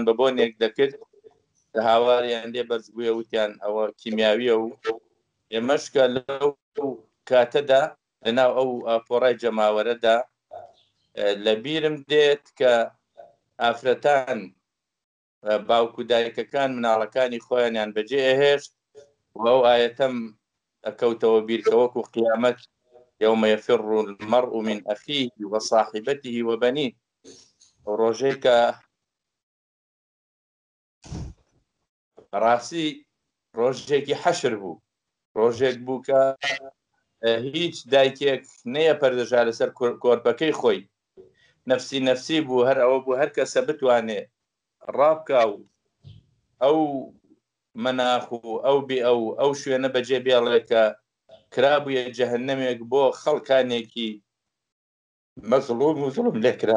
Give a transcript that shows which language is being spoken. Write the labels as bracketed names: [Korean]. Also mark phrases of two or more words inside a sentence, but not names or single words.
[Central Kurdish] بە بۆنێک دەکرد کە هاواریان لێ بەرز بووە وتیان ئەوە کیمیاویە و ئێمەشکە لەو کاتەدا لەناو ئەو ئاپۆڕای جەماوەرەدا لە بیرم دێت کە ئافرەتان باوکو دایکەکان مناڵەکانی خۆیانیان بەجێ ئەهێشت و ئەو ئاەتەم ئەکەوتەوە بیرکەوەکو قیامەت [Arabic] يوم يفر المرء من أخيه وصاحبته وبنيه [Central Kurdish] ڕۆژێک کە ڕاستی ڕۆژێکی حەشر بوو ڕۆژێک بوو کە هیچ دایکێک نەیە پەردەژا لەسەر کۆرپەکەی خۆی نەفسی نەفسی بوو هەر ئەوە بوو هەر کەسە بتوانێ ڕابکە و ئەو مەناخ و ئەو شوێنە بەجێ بێڵێ کە کرابوویە جەهەنەمێک بۆ خەڵکانێکی مەزلوم و زوڵم لێ